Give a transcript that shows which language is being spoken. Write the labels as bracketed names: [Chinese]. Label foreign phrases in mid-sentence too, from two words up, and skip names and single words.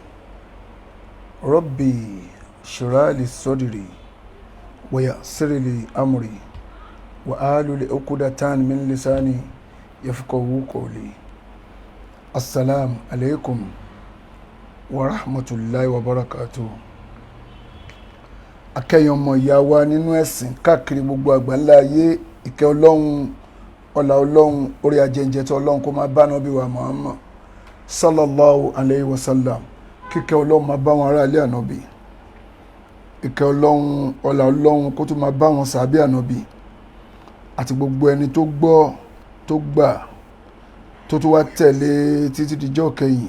[Arabic] ربي اشرح لي صدري ويسر لي أمري واحلل عقدة من لساني يفقهوا قولي السلام عليكم ورحمة الله وبركاته. [Yoruba] akẹ́yìn ọmọ ìyá wa nínú ẹ̀sìn káàkiri gbogbo àgbáńlá ayé, ìkẹ́ ọlọ́run, ọlá ọlọ́run, orí ajẹ́njẹ́ tó ọlọ́run kó máa bá Nábì wa Muhammad [Arabic] صلى الله عليه وسلم. [Yoruba] kíkẹ́ ọlọ́run máa bá wọn ará ilé ànábì, ìkẹ́ ọlọ́run, ọlá ọlọ́run kó tún máa bá wọn sàábé ànábì àti gbogbo ẹni tó gbọ́ tó gbà tó tún wá tẹ̀lé títí dijọ́ kẹyìn.